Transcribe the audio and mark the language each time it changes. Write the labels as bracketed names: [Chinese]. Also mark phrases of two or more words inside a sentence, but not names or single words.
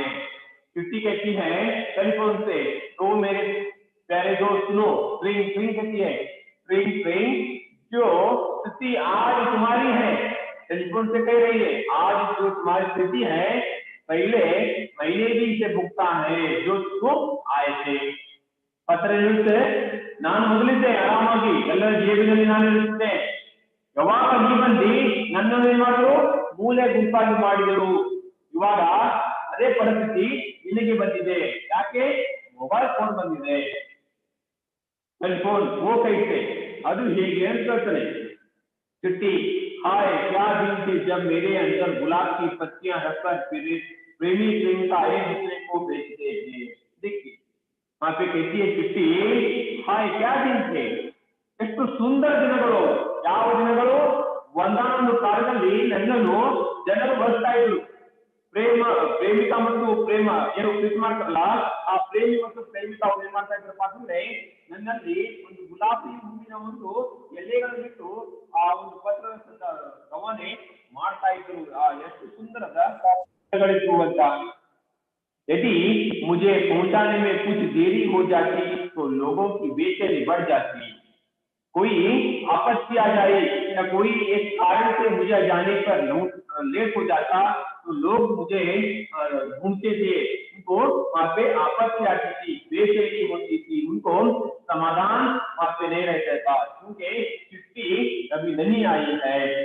[Hindi] चिट्ठी कहती है टेलीफोन से, तो मेरे प्यारे दोस्त सुनो, फ्रेंड कहती है, फ्रेंड जो चिट्ठी आज तुम्हारी है, टेलीफोन से कह रही है, आज जो तुम्हारी चिट्ठी है पहले मैंने भी इसे भुगता है, जो तुम आए थे। [Kannada] ಪತ್ರ ಇರುತ್ತೆ, ನಾನು ಮೊದಲಿದ್ದೆ ಆರಾಮಾಗಿ ಎಲ್ಲರ ಜೇಬಿನಲ್ಲಿ ನಾನು ಇರುತ್ತೇನೆ, ಯಾವಾಗ ನೀ ಬಂದು ನನ್ನನ್ನು ಏನ್ ಮಾಡಿದ್ರು, ಮೂಲೆ ಗುಂಪಾಗಿ ಮಾಡಿದರು, ಇವಾಗ ಅದೇ ಪರಿಸ್ಥಿತಿ ಇಲ್ಲಿಗೆ ಬಂದಿದೆ, ಯಾಕೆ, [English] mobile phone [Kannada] ಬಂದಿದೆ, [Hindi] टेलीफोन वो कैसे, [Kannada] ಅದು ಹೇಗೆ ಅಂತ ಹೇಳ್ತಾನೆ। [Hindi] चिट्ठी, हाय क्या दिन थे जब मेरे अंदर गुलाब की पत्तियां रखकर प्रेमी प्रेमिका एक दूसरे को भेजते थे। देखिए वहां पे कहती है चिट्ठी, हाय क्या दिन थे, [Kannada] ಎಷ್ಟು ಸುಂದರ ದಿನಗಳು, ಯಾವ ದಿನಗಳು, ಒಂದಾನೊಂದು ಕಾಲದಲ್ಲಿ ನನ್ನನ್ನು ಜನರು ಬಳಸ್ತಾ ಇದ್ರು, ಪ್ರೇಮಿಕ ಮತ್ತು ಪ್ರೇಮ ಏನು ಪ್ರೀತಿ ಮಾಡ್ತಾರಲ್ಲ, ಆ ಪ್ರೇಮಿ ಮತ್ತು ಪ್ರೇಮಿಕ ಅವ್ರು ಏನ್ ಮಾಡ್ತಾ ಇದ್ರಪ್ಪ ಅಂದ್ರೆ, ನನ್ನಲ್ಲಿ ಒಂದು ಗುಲಾಬಿ ಹೂವಿನ ಒಂದು ಎಲೆಗಳನ್ನಿಟ್ಟು ಆ ಒಂದು ಪತ್ರದ ರವಾನೆ ಮಾಡ್ತಾ ಇದ್ರು, ಎಷ್ಟು ಸುಂದರದ ಪತ್ರಗಳಿತ್ತು ಅಂತ। [Hindi] यदि मुझे पहुंचाने में कुछ देरी हो जाती तो लोगों की बेचैनी बढ़ जाती, कोई आपत्ति आ जाए या कोई एक कारण से मुझे जाने पर लेट हो जाता तो लोग मुझे ढूंढते थे, उनको वहां पे आपत्ति आती थी, बेचैनी होती थी, उनको समाधान वहां पे नहीं रहता था, क्योंकि चिट्ठी अभी नहीं आई है।